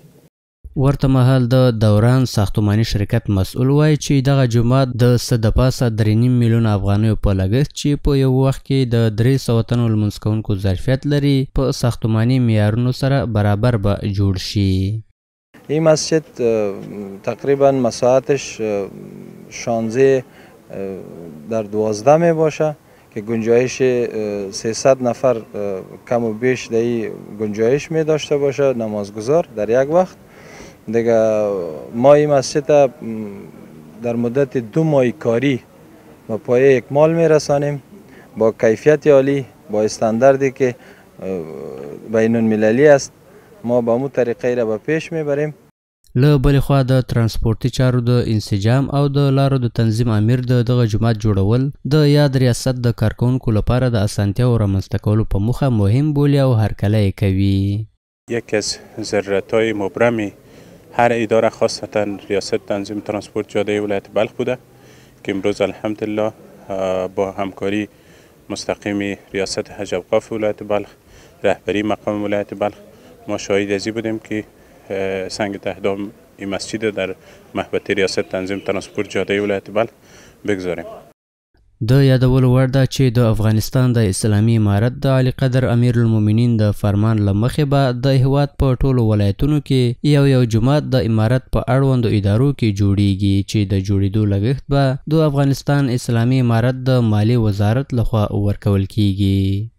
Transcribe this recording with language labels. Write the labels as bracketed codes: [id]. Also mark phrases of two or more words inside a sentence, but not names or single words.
[ps] ورته مهال د دوران ساختماني شرکت مسؤل وایي چې دغه جومات د څه د پاسه 3.5 میلیونه افغانیو په لګښت چې په یو وخت کې د 300 تنو لمونځ کوونکو ظرفیت لري په ساختماني معیارونو سره برابر به جوړ شي. [fa] این مسجد تقریبا مساحتش 16 در 12 می باشه که گنجایش 300 نفر کم و بیش در این گنجایش می داشته باشه نمازگزار در یک وقت. دیگه ما این مسجد در مدت 2 ماه کاری به پایه اکمال می رسانیم با کیفیت عالی، با استانداردی که بین المللی است. ما با مو طریقه را به پیش میبریم. [ps] له بلې خوا د ترانسپورتي چارو د انسجام او د لارو د تنظیم امیر د دغه جومات جوړول د یاد ریاست د کارکوونکو لپاره د اسانتیاو رامنځته کولو په موخه مهم بولي او هرکلی کوي. [fa] یکی از ضرورت‌های مبرم هر اداره خاصتا ریاست تنظیم ترانسپورت جاده ولایت بلخ بوده که امروز الحمدلله با همکاری مستقیم ریاست حج اوقاف ولایت بلخ، رهبری مقام ولایت بلخ، ما شاهد ازی بودیم که سنگ تهدام این مسجد در محبت ریاست تنظیم ترانسپورت جاده ولایت بلخ بگذاریم. [ps] د یادولو وړ ده چې د افغانستان د اسلامي امارت د عالی قدر امیر المؤمنین د فرمان له مخې به د هیواد په ټولو ولایتونو کې یو جومات د امارت په اړوندو ادارو کې جوړیږي چې د جوړېدو لګښت به د افغانستان اسلامي امارت د مالیې وزارت لخوا ورکول کیږي.